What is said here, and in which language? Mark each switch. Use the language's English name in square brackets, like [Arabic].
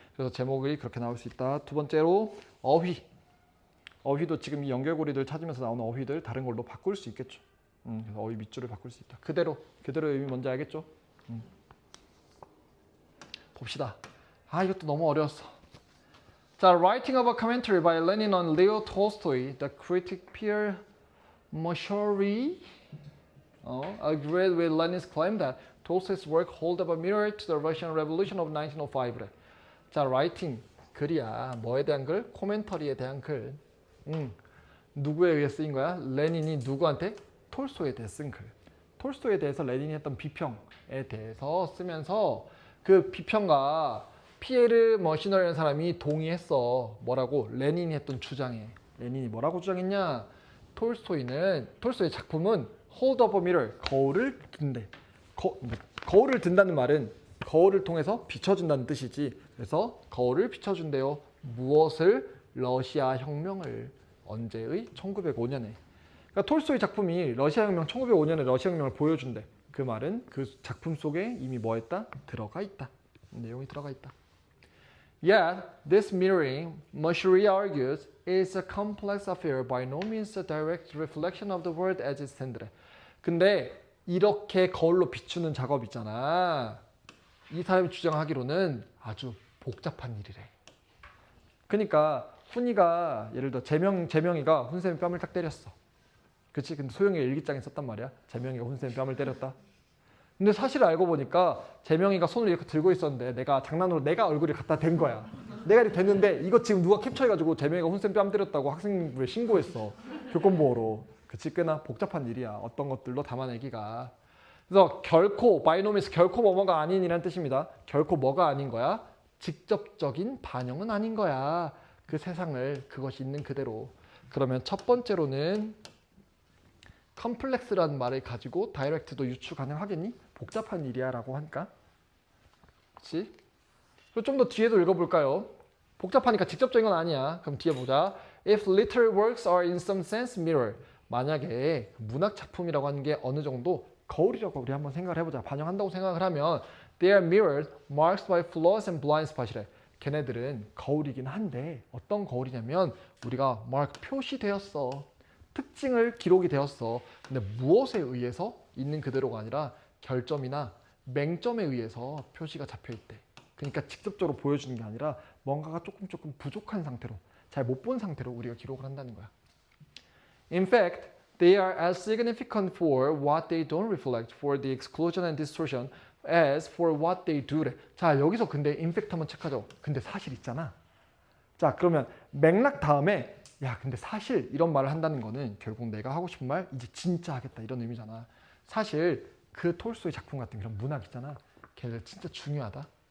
[Korean] 그래서 제목이 그렇게 나올 수 있다. 두 번째로 어휘. 어휘도 지금 이 연결고리들 찾으면서 나오는 어휘들 다른 걸로 바꿀 수 있겠죠. 그래서 어휘 밑줄을 바꿀 수 있다. 그대로의 의미 뭔지 알겠죠? 봅시다. 아, 이것도 너무 어려웠어. [English] 자, writing of a commentary by Lenin on Leo Tolstoy, the critic Pierre Moshori agreed with Lenin's claim that Tolstoy's work hold up a mirror to the Russian Revolution of 1905. [Korean] 자, writing, 글이야. 뭐에 대한 글? 코멘터리에 대한 글. 누구에 의해 쓰인 거야? 레닌이 누구한테? 톨스토이에 대해 쓴 글. 톨스토이에 대해서 레닌이 했던 비평에 대해서 쓰면서 그 비평가 피에르 머시너라는 사람이 동의했어. 뭐라고? 레닌이 했던 주장에. 레닌이 뭐라고 주장했냐? 톨스토이의 작품은 [English] hold up a mirror, [Korean] 거울을 든대. 거울을 든다는 말은 거울을 통해서 비춰준다는 뜻이지. 그래서 거울을 비춰준대요. 무엇을? 러시아 혁명을. 언제의? 1905년에. 그러니까 톨스토이 작품이 러시아 혁명, 1905년에 러시아 혁명을 보여준대. 그 말은 그 작품 속에 이미 뭐 했다? 들어가 있다. 내용이 들어가 있다. [English] Yet, this mirroring, Moshiri argues, is a complex affair by no means a direct reflection of the world as it stands. [Korean] 근데 이렇게 거울로 비추는 작업 있잖아. 이 사람이 주장하기로는 아주 복잡한 일이래. 그러니까 훈이가 예를 들어 재명이가 훈쌤의 뺨을 딱 때렸어. 그치? 근데 소영이가 일기장에 썼단 말이야. 재명이가 훈쌤의 뺨을 때렸다. 근데 사실 알고 보니까 재명이가 손을 이렇게 들고 있었는데 내가 장난으로 내가 얼굴이 갖다 댄 거야. 내가 이렇게 됐는데 이거 지금 누가 캡처해가지고 재명이가 훈쌤 뺨 때렸다고 학생부에 신고했어. 교권보호로. 그치? 꽤나 복잡한 일이야. 어떤 것들로 담아내기가. 그래서 결코 바이노미스 결코 뭐뭐가 아닌이라는 뜻입니다. 결코 뭐가 아닌 거야? 직접적인 반영은 아닌 거야. 그 세상을 그것이 있는 그대로. 그러면 첫 번째로는 컴플렉스라는 말을 가지고 다이렉트도 유추 가능하겠니? 복잡한 일이야 라고 하니까. 그치? 그리고 좀 더 뒤에도 읽어볼까요? 복잡하니까 직접적인 건 아니야. 그럼 뒤에 보자. [English] If literary works are in some sense mirror. [Korean] 만약에 문학 작품이라고 하는 게 어느 정도 거울이라고 우리 한번 생각을 해보자. 반영한다고 생각을 하면 [English] They are mirrored, marked by flaws and blind spot이래. [Korean] 걔네들은 거울이긴 한데 어떤 거울이냐면 우리가 mark 표시되었어. 특징을 기록이 되었어. 근데 무엇에 의해서 있는 그대로가 아니라 결점이나 맹점에 의해서 표시가 잡혀 있대. 그러니까 직접적으로 보여주는 게 아니라 뭔가가 조금 부족한 상태로, 잘 못 본 상태로 우리가 기록을 한다는 거야. [English] In fact, they are as significant for what they don't reflect for the exclusion and distortion as for what they do. [Korean] 자, 여기서 근데 in fact 한번 체크하죠. 근데 사실 있잖아. 자, 그러면 맥락 다음에 야, 근데 사실 이런 말을 한다는 거는 결국 내가 하고 싶은 말 이제 진짜 하겠다 이런 의미잖아. 사실 그 톨스토이 작품 같은 그런 문학 있잖아. 걔네들 진짜 중요하다.